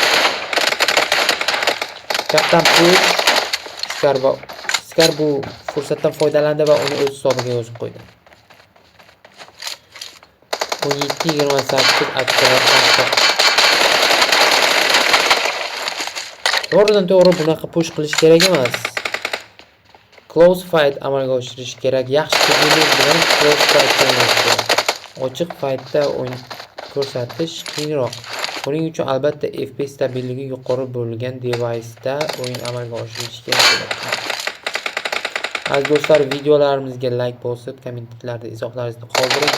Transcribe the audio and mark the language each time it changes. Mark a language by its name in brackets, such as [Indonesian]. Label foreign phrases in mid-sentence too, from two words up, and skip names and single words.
[Uzbek] Chapdan push Skar bu fursatdan foydalandi va uni o'z hisobiga yozib qo'ydi. 17-28 ochko. To'g'ridan to'g'ri bunaqa push qilish kerak emas. [English] Close fight [Uzbek] amalga oshirish kerak. Yaxshi hujumlar bilan [English] close fight [Uzbek] o'ynash kerak. Ochiq fightda o'yin ko'rsatish qiyinroq. Buning uchun albatta FPS stabilligi yuqori bo'lgan device'da o'yin amalga oshirish kerak. Aziz do'stlar, videolarimizga like bosib, kommentlarda izohlaringizni qoldiring.